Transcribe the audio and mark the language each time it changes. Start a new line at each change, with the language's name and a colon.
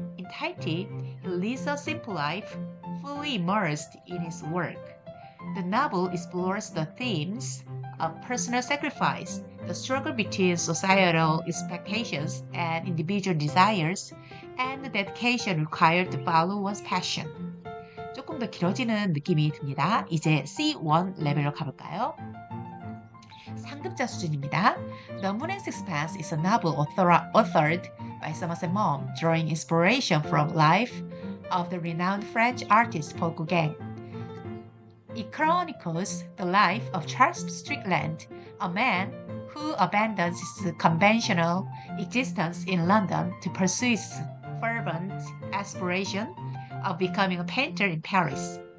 English: In Tahiti, he lives a simple life, fully immersed in his work. The novel explores the themes of personal sacrifice, the struggle between societal expectations and individual desires, and the dedication required to follow one's passion.
Korean: 조금 더 길어지는 느낌이 듭니다. 이제 C1 레벨로 가볼까요? 상급자 수준입니다.
English: The Moon and Sixpence is a novel authored by Somerset Maugham, drawing inspiration from life of the renowned French artist Paul Gauguin. It chronicles the life of Charles Strickland, a man who abandons his conventional existence in London to pursue his fervent aspiration of becoming a painter in Paris.